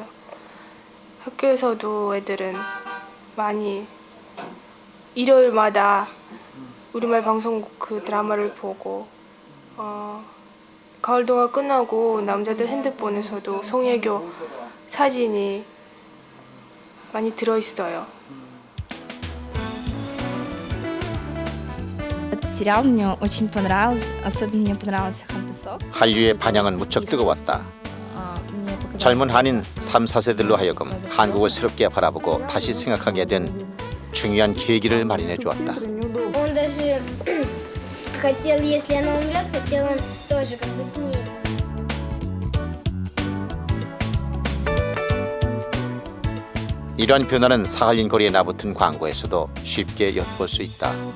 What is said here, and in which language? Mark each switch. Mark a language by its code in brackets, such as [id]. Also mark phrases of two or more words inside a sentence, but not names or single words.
[ko] 학교에서도 애들은 많이 일요일마다 우리말 방송국 그 드라마를 보고 가을동화 끝나고 남자들 핸드폰에서도 송혜교 사진이 많이 들어있어요. [ru] сериал мне очень понравился, особенно мне понравился Хантесок. [ko] 한류의 반향은 무척 뜨거웠다. 젊은 한인 3, 4세들로 하여금 한국을 새롭게 바라보고 다시 생각하게 된 중요한 계기를 마련해 주었다. [ru] Он даже хотел, если она умрет, хотел он тоже как бы с ней. [ko] 이러한 변화는 사할린 거리에 나붙은 광고에서도 쉽게 엿볼 수 있다.